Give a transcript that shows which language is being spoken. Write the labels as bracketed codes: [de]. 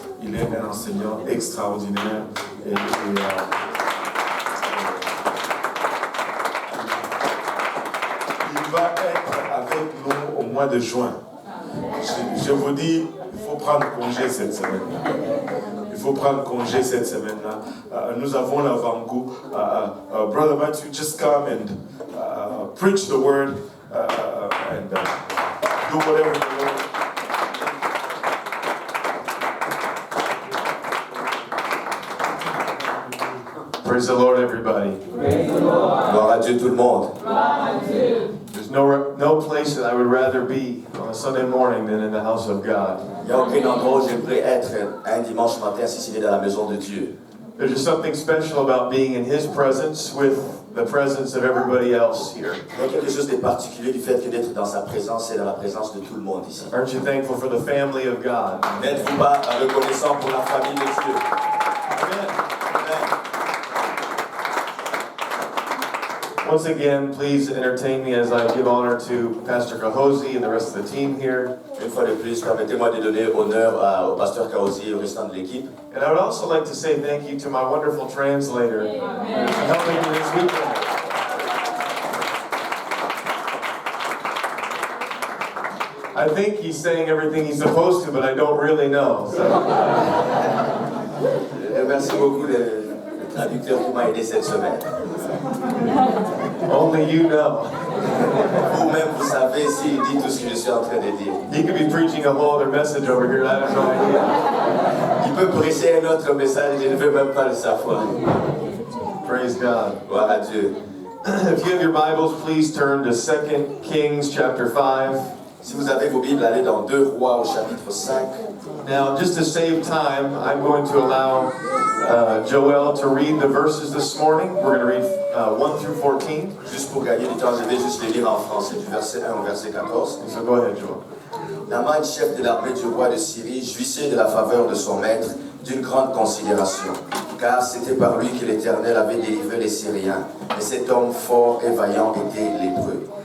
[fr] Il est un enseignant extraordinaire. Il va être avec nous au mois de juin. Je vous dis, il faut prendre congé cette semaine. Il faut prendre congé cette semaine-là. Nous avons l'avant-goût. [en] Brother Matthew, just come and preach the word and do whatever you want. Praise the Lord, everybody. Praise the Lord. [fr] Gloire à Dieu tout le monde. [en] There's no place that I would rather be on a Sunday morning than in the house of God. [fr] Il n'y a aucun endroit où j'aimerais être un dimanche matin assis dans la maison de Dieu. [en] There's just something special about being in His presence with the presence of everybody else here. [fr] Il y a quelque chose de particulier du fait que d'être dans sa présence et dans la présence de tout le monde ici. [en] Aren't you thankful for the family of God? [fr] N'êtes-vous pas reconnaissant pour la famille de Dieu? Amen. [en] Once again, please entertain me as I give honor to Pastor Kahozi and the rest of the team here. [fr] Une fois de plus, permettez-moi de donner honneur au pasteur Kaozi et au restant de l'équipe. [en] And I would also like to say thank you to my wonderful translator for helping me this weekend. I think he's saying everything he's supposed to, but I don't really know. So. [fr] Merci beaucoup le traducteur qui m'a aidé cette semaine. [en] Only you know. [fr] Vous-même, vous savez s'il dit tout ce que je suis en train de dire. [en] He could be preaching a whole other message over here. I have no idea. [fr] Il peut prêcher un autre message, je ne veux même pas le savoir. [en] Praise God. [fr] Gloire à Dieu. [en] If you have your Bibles, please turn to 2 Kings chapter 5. [fr] Si vous avez vos Bibles, allez dans 2 Rois au chapitre 5. [en] Now, just to save time, I'm going to allow Joel to read the verses this morning. We're going to read 1 through 14. [fr] Juste pour gagner du temps, je vais juste les lire en français, du verset 1 au verset 14. [en] So go ahead, Joel. [fr] Naaman, chef de l'armée du roi de Syrie, jouissait de la faveur de son maître, d'une grande considération, car c'était par lui que l'Éternel avait délivré les Syriens, et cet homme fort et vaillant était l'Hébreu.